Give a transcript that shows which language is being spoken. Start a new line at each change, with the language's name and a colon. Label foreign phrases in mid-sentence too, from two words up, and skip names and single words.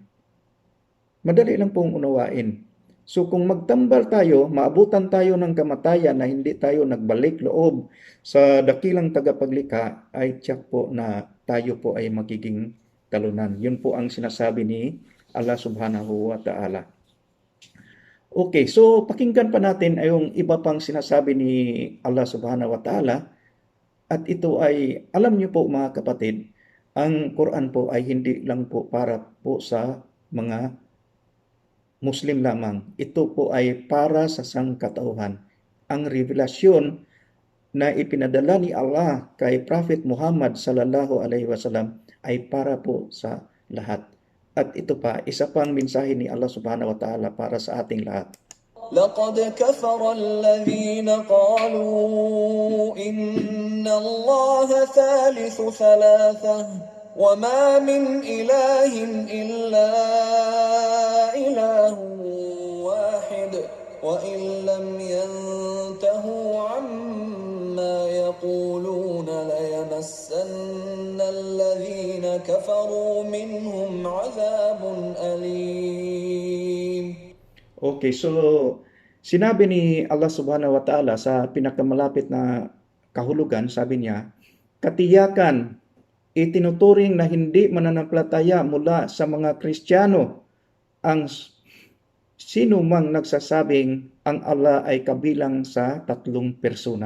Filipino: Madali lang pong unawain. So kung magtambal tayo, maabutan tayo ng kamatayan na hindi tayo nagbalik loob sa dakilang tagapaglikha, ay tiyak po na tayo po ay magiging talunan. Yun po ang sinasabi ni Allah
Arabic: سبحانه وتعالى.
Filipino: Okay, so pakinggan pa natin ay yung iba pang sinasabi ni Allah
Arabic: سبحانه وتعالى.
Filipino: At ito ay, alam niyo po mga kapatid, ang Quran po ay hindi lang po para po sa mga Muslim lamang. Ito po ay para sa sangkatauhan. Ang revelasyon na ipinadala ni Allah kay Prophet Muhammad
Arabic: صلى الله عليه وسلم
Filipino: ay para po sa lahat. At ito pa, isa pang mensahe ni Allah
Arabic: سبحانه وتعالى
Filipino: para sa ating lahat.
Arabic: لقد كفر الذين قالوا إن الله ثالث ثلاثة وما من إله إلا إله واحد وإن لم ينتهوا عما يقولون ليمسن الذين كفروا منهم عذاب أليم.
Filipino: Okay, so sinabi ni Allah
Arabic: سبحانه وتعالى
Filipino: sa pinakamalapit na kahulugan, sabi niya, katiyakan, itinuturing na hindi mananampalataya mula sa mga Kristiyano ang sino mang nagsasabing ang Allah ay kabilang sa tatlong persona.